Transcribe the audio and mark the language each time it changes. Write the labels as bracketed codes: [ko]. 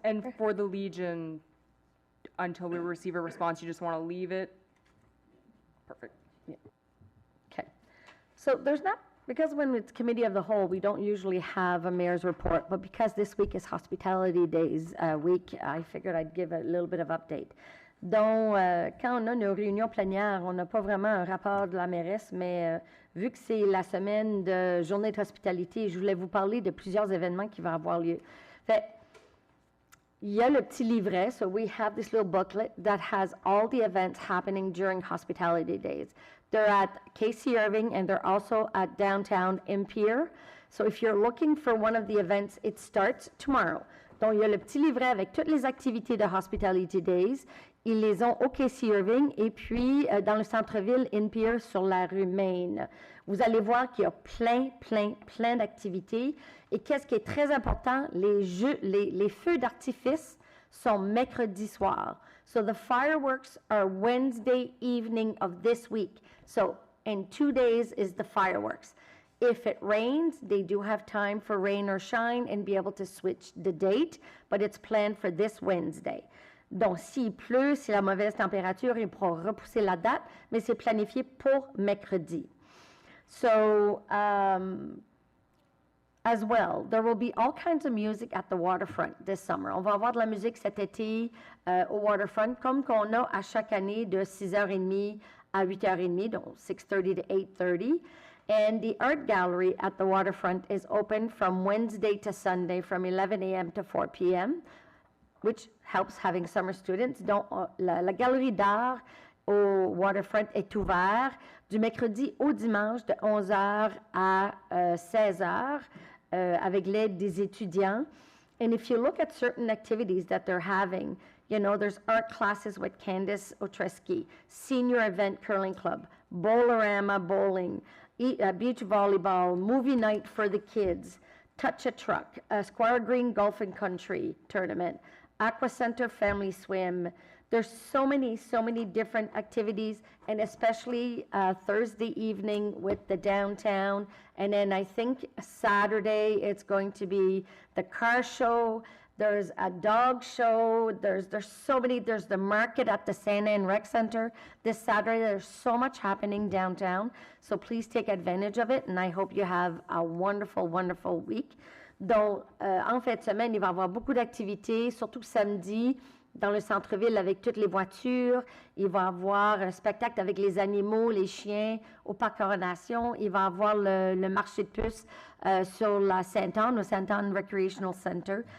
[en] And for the Legion, until we receive a response, you just want to leave it? Perfect. Okay. So there's not, because when it's committee of the whole, we don't usually have a mayor's report, but because this week is Hospitality Days week, I figured I'd give a little bit of update. [fr] Donc, quand on a nos réunions plénières, on n'a pas vraiment un rapport de la mairesse, mais vu que c'est la semaine de journée d'hospitalité, je voulais vous parler de plusieurs événements qui vont avoir lieu. Fait, il y a le petit livret, [en] so we have this little booklet that has all the events happening during Hospitality Days. They're at Casey Irving and they're also at downtown Imperial. So if you're looking for one of the events, it starts tomorrow. [fr] Donc, il y a le petit livret avec toutes les activités de Hospitality Days. Ils les ont au Casey Irving et puis dans le centre-ville Imperial sur la rue Main. Vous allez voir qu'il y a plein d'activités. Et qu'est-ce qui est très important, les feux d'artifice sont mercredi soir. [en] So the fireworks are Wednesday evening of this week. So in 2 days is the fireworks. If it rains, they do have time for rain or shine and be able to switch the date, but it's planned for this Wednesday. [fr] Donc, s'il pleut, si la mauvaise température, ils pourront repousser la date, mais c'est planifié pour mercredi. [en] So, as well, there will be all kinds of music at the waterfront this summer. [fr] On va avoir de la musique cet été au waterfront, comme qu'on a à chaque année de 6h30 à 8h30, donc [en] 6:30 to 8:30. And the art gallery at the waterfront is open from Wednesday to Sunday from 11 a.m. to 4 p.m., which helps having summer students. [fr] Donc, la galerie d'art au waterfront est ouverte du mercredi au dimanche de 11h à 16h avec l'aide des étudiants. [en] And if you look at certain activities that they're having, you know, there's art classes with Candace Otreski, senior event curling club, Bowlerama bowling, beach volleyball, movie night for the kids, touch a truck, Squire Green Golf and Country tournament, Aqua Center Family Swim. There's so many different activities, and especially Thursday evening with the downtown. And then I think Saturday it's going to be the car show. There's a dog show. There's so many. There's the market at the Santa Ana Rec Center this Saturday. There's so much happening downtown. So please take advantage of it, and I hope you have a wonderful, wonderful week. [fr] Donc, en fin de semaine, il va y avoir beaucoup d'activités, surtout samedi, dans le centre-ville avec toutes les voitures. Il va y avoir un spectacle avec les animaux, les chiens, au Parc Coronation. Il va y avoir le marché de puces sur la Sainte-Anne, au Sainte-Anne Recreational Center.